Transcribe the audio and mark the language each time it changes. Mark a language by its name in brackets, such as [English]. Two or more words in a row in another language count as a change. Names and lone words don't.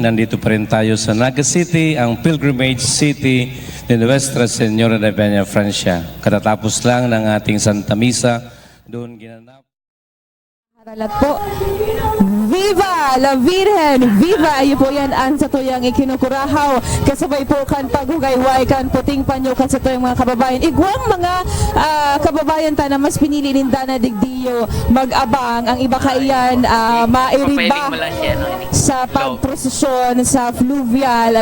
[Filipino] Nandito pa rin tayo sa Naga City, ang pilgrimage city ni Nuestra Señora de Peña Francia. Katatapos lang ng ating Santa Misa, doon ginanap. [Bikol] Haralat po. [Spanish] Viva la Virgen! Viva! [Bikol] Iyo po yan ang sa tuyang ikinukurahaw. Kasabay po kan paghugayway kan puting panyo kan sa tuyang mga kababayan. Igwang mga kababayan ta na mas pinili ninda na digdiyo mag-abang. Ang iba kaiyan mairiba sa pagprosesyon sa fluvial.